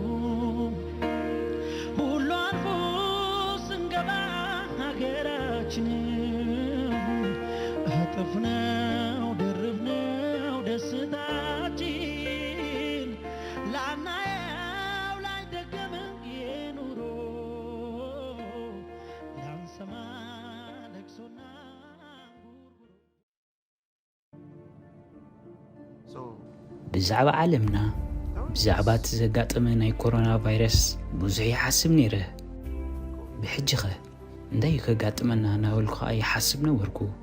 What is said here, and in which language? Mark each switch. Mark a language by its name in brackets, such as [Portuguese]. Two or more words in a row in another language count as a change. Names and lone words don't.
[Amharic] ሁሉ አልፎ ስንገባ ሀገራችን እጥፍ ነው ድርብ ነው ደስታችን ላናየው ላይደገም የኑሮ ላንሰማ ለቅሶና [Tigrinya] ብዛዕባ ዓለምና ብዛዕባ ዘጋጠመ ናይ ኮሮና ቫይረስ ብዙሕ ይሓስብ ነይረ ብሕጂ ኸ እንታይ ከጋጥመና እናበልኩ ኸ ይሓስብ ነበርኩ